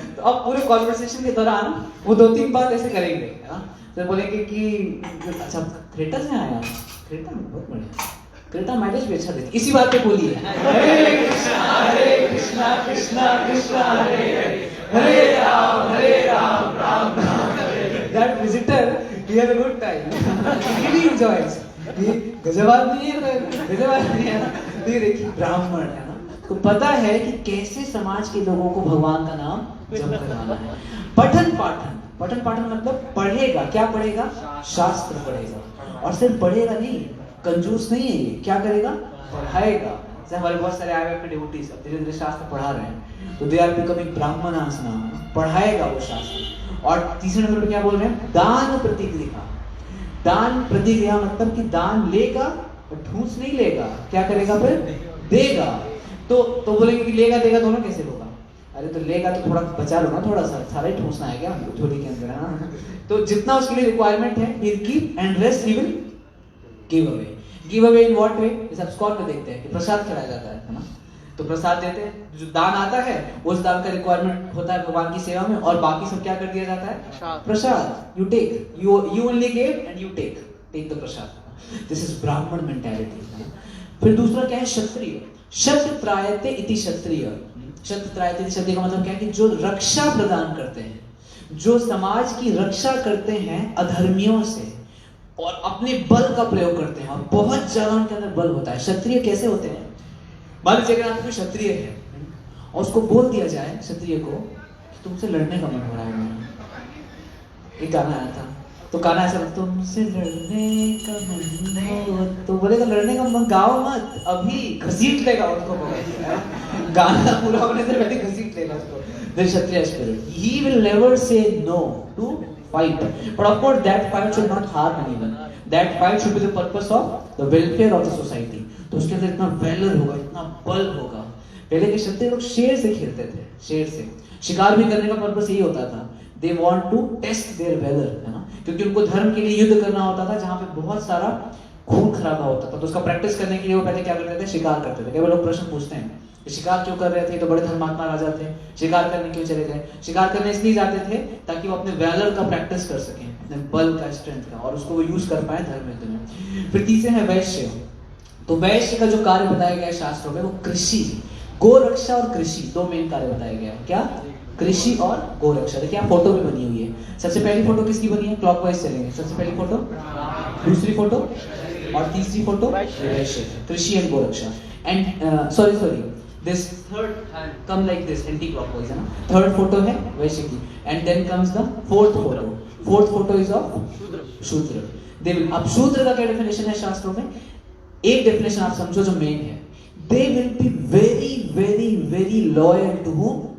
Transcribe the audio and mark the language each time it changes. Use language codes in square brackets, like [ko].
[hi] तो अब पूरे कॉन्वर्सेशन के दौरान वो 2-3 बात ऐसे करेंगे, है ना? तो बोलेंगे कि अच्छा क्रेटा से आया, क्रेटा बहुत बढ़िया, क्रेटा माइलेज भी अच्छा देती। इसी बात पे बोलिए हरे कृष्णा कृष्णा कृष्णा हरे Ram Ram Ram. [en] That visitor he had a good time. He really enjoys. [hi] ये गजब आदमी है, गजब आदमी है ना। तो ये देखिए ब्राह्मण है ना, तो पता है कि कैसे समाज के लोगों को भगवान का नाम जप करवाना है। पठन पाठन मतलब पढ़ेगा, क्या पढ़ेगा? शास्त्र पढ़ेगा। और सिर्फ पढ़ेगा नहीं, कंजूस नहीं है ये, क्या करेगा? पढ़ाएगा। जैसे हमारे बहुत सारे आए हुए डिवोटीज अब धीरे धीरे शास्त्र पढ़ा रहे हैं, तो [en] they are becoming Brahmanas [hi] नाम, पढ़ाएगा वो शास्त्र। और तीसरे नंबर पे क्या बोल रहे हैं? दान प्रतिक्रिया। दान प्रतिक्रिया मतलब कि दान लेगा और ठूस नहीं लेगा, क्या करेगा? फिर देगा। तो बोलेंगे कि लेगा देगा दोनों कैसे होगा? अरे तो लेगा तो थोड़ा बचा लो ना, थोड़ा सा, सारा ही ठूसना है क्या हमको झोली के अंदर, है ना? तो जितना उसके लिए रिक्वायरमेंट है [en] he'll keep and rest he will give away. Give away in what way? [hi] जैसे आप स्कॉल में देखते हैं कि प्रसाद खिलाया जाता है ना? तो प्रसाद देते हैं, जो दान आता है उस दान का रिक्वायरमेंट होता है भगवान की सेवा में, और बाकी सब क्या कर दिया जाता है? [en] प्रसाद। You take, you only give and you take the prasad. This is Brahmin mentality. [hi] फिर दूसरा क्या है? [en] क्षत्रिय। [sa] शब्द त्रायते इति क्षत्रिय। शब्द त्रायते इति [hi] शब्द का मतलब क्या है? कि जो रक्षा प्रदान करते हैं, जो समाज की रक्षा करते हैं अधर्मियों से और अपने बल का प्रयोग करते हैं, और बहुत ज्यादा उनके अंदर बल होता है। क्षत्रिय कैसे होते हैं? मान लीजिए अगर आपको क्षत्रिय है और उसको बोल दिया जाए क्षत्रिय को कि तुमसे लड़ने का मन हो रहा है मेरा, एक गाना आया था, तो गाना ऐसा लगता है तुमसे लड़ने का मन हो, तो बोलेगा लड़ने का मन गाओ मत, अभी घसीट लेगा उसको। गाना पूरा होने से पहले घसीट लेगा उसको। [en] The Kshatriya spirit. He will never say no to fight. But of course that fight should not harm anyone. That fight should be the purpose of the welfare of the society. [hi] तो उसके अंदर इतना valour होगा, इतना बल होगा। पहले के क्षत्रिय लोग शेर से खेलते थे, शेर से शिकार भी करने का पर्पस यही होता था। [en] They want to test their valor, है ना? [hi] क्योंकि उनको धर्म के लिए युद्ध करना होता था, जहाँ पे बहुत सारा खून खराबा होता था। तो उसका प्रैक्टिस करने के लिए वो पहले क्या करते थे? शिकार करते थे। कई लोग प्रश्न पूछते हैं शिकार क्यों कर रहे थे? तो बड़े धर्मात्मा राजा थे, शिकार करने क्यों चले गए? शिकार करने इसलिए जाते थे ताकि वो अपने वैलर का प्रैक्टिस कर सकें, अपने बल का, स्ट्रेंथ का, और उसको वो यूज कर पाए धर्म युद्ध में। फिर तीसरे है वैश्य। तो वैश्य का जो कार्य बताया गया है शास्त्रों में वो कृषि, गोरक्षा और कृषि, दो मेन कार्य बताया गया है। क्या? कृषि और गोरक्षा। देखिए आप फोटो भी बनी हुई है। सबसे पहली फोटो किसकी बनी है? क्लॉकवाइज चलेंगे। सबसे पहली फोटो, दूसरी फोटो और तीसरी फोटो वैश्य, कृषि and Gauraksha. [en] And sorry this third come like this anti-clockwise, है ना? [hi] थर्ड फोटो है वैश्य की, [en] and then comes the fourth photo. Fourth photo is of Shudra. They will, [hi] अब शूद्र का क्या डेफिनेशन है शास्त्रों में? एक डेफिनेशन आप समझो जो मेन है, [en] they will be very very very loyal to whom?